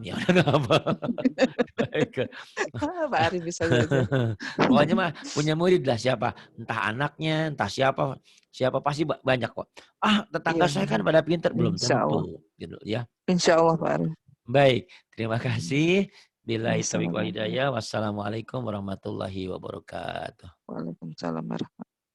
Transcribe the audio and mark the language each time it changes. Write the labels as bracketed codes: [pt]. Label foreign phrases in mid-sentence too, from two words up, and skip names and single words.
[id] Ya udah nggak apa. 2 ekor. Pak Ari bisa saja. Pokoknya mah punya murid lah siapa. Entah anaknya, entah siapa. Siapa pasti banyak kok. Tetangga Iya, saya kan pada pinter. Belum [ar] إن شاء الله. [id] tentu. Gitu ya. [ar] إن شاء الله [id] Pak Ari. Baik, terima kasih. [ar] بالله التوفيق و السلام عليكم. hidayah. والسلام عليكم ورحمة الله وبركاته. وعليكم السلام ورحمة الله